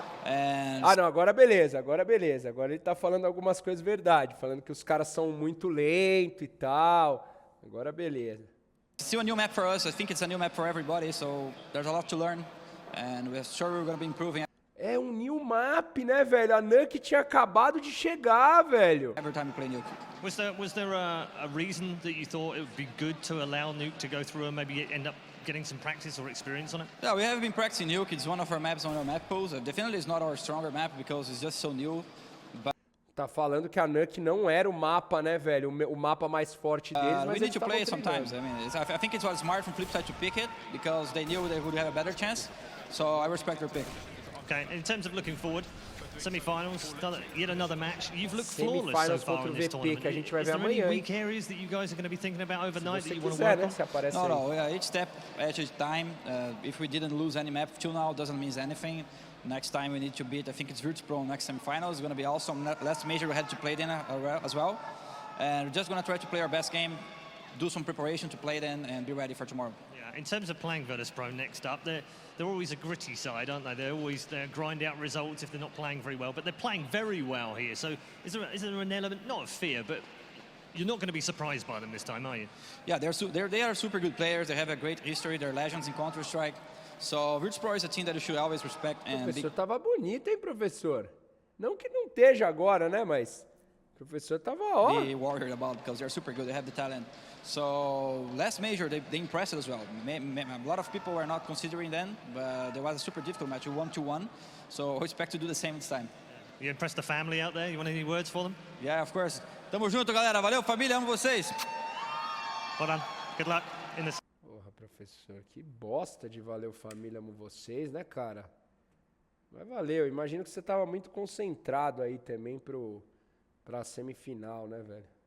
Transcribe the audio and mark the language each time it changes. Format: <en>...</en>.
<pt>Ah, não, agora beleza, agora beleza. Agora ele tá falando algumas coisas verdade, falando que os caras são muito lentos e tal. Agora beleza.</pt> <en>Still a new map for us. I think it's a new map for everybody, so there's a lot to learn, and we're sure we're going to be improving.</en> <pt>É um new map, né, velho? A NUKE tinha acabado de chegar, velho.</pt> <en>Every time we play Nuke. Was there a reason that you thought it would be good to allow Nuke to go through and maybe end up getting some practice or experience on it? Yeah, we have been practicing Nuke. It's one of our maps on our map pools. Definitely it's not our stronger map because it's just so new. But</en> <pt>tá falando que a NUKE não era o mapa, né, velho? O mapa mais forte deles, mas</pt> <en>we need to play it sometimes. I mean, I think it was smart from FLIPSID to pick it because they knew they would have a better chance. So I respect their pick. Okay, in terms of looking forward, semi-finals, yet another match. You've looked flawless so far in this tournament.</en> <pt>Que a gente vai ver</pt> <en>Is there any</en> <pt>amanhã,</pt> <en>weak areas that you guys are going to be thinking about overnight that you want to</en> <pt>quiser,</pt> <en>work</en> <pt>né,</pt> <en>on? No, each step at a time. If we didn't lose any map till now, doesn't mean anything. Next time we need to beat, I think it's VirtusPro next semi-final. It's going to be awesome. Last major we had to play it in as well. And we're just going to try to play our best game, do some preparation to play it in, and be ready for tomorrow. Yeah, in terms of playing VirtusPro next up, they're always a gritty side, aren't they? They grind out results if they're not playing very well, but they're playing very well here. So is there an element, not of fear, but you're not going to be surprised by them this time, are you? Yeah, they are super good players. They have a great history. They're legends in Counter-Strike. So VirtusPro is a team that you should always respect.</en> <pt>O professor tava bonito, hein, professor? Não que não esteja agora, né, mas o professor tava ó.</pt> <en>Be worried about because they're super good. They have the talent. So last major, they impressed as well. A lot of people were not considering them, but there was a super difficult match, 1-1. So I expect to do the same this time. You impressed the family out there? You want any words for them? Yeah, of course.</en> <pt>Tamo junto, galera. Valeu, família. Amo vocês.</pt> <en>Well done. Good luck in the...</en> <pt>Porra, professor, que bosta de valeu, família, amo vocês, né, cara? Mas valeu. Imagino que você tava muito concentrado aí também pra semifinal, né, velho?</pt>